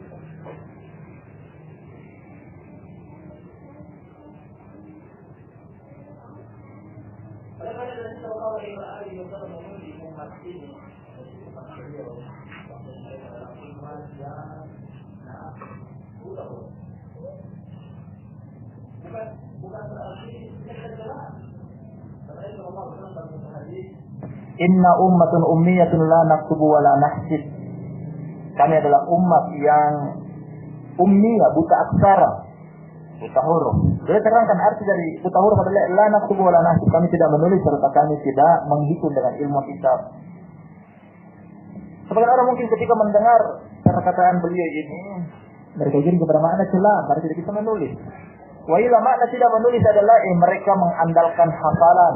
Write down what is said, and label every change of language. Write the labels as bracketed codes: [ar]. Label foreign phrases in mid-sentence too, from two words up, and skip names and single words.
[id] Oleh karena itu [ar] صلى الله عليه وسلم [id] menguji umat ini, umat beliau, [ar] إنا أمة أمية لا نكتب ولا نحسب. [id] Kami adalah umat yang ummiyah, buta aksara, buta huruf. Jadi terangkan arti dari buta huruf adalah [ar] لا نكتب ولا نحسب. [id] Kami tidak menulis serta kami tidak menghitung dengan ilmu kitab. Sebagian orang mungkin ketika mendengar perkataan beliau ini, mereka ingin kepada makna celah, mereka tidak bisa menulis. [ar] وإلى [id] makna tidak menulis adalah mereka mengandalkan hafalan.